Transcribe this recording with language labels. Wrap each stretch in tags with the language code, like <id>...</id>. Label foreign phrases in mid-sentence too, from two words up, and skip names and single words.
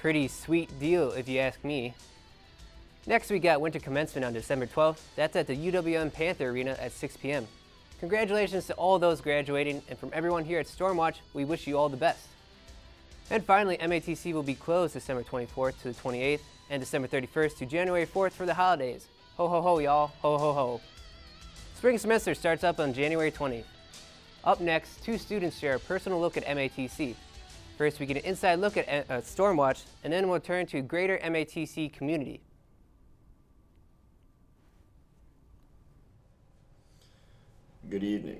<en>Pretty sweet deal if you ask me. Next we got winter commencement on December 12th. That's at the UWM Panther Arena at 6 p.m. Congratulations to all those graduating, and from everyone here at Stormwatch, we wish you all the best. And finally, MATC will be closed December 24th to the 28th and December 31st to January 4th for the holidays. Ho ho ho y'all, ho ho ho. Spring semester starts up on January 20th. Up next, two students share a personal look at MATC. First, we get an inside look at Stormwatch, and then we'll turn to greater MATC community. Good evening.</en>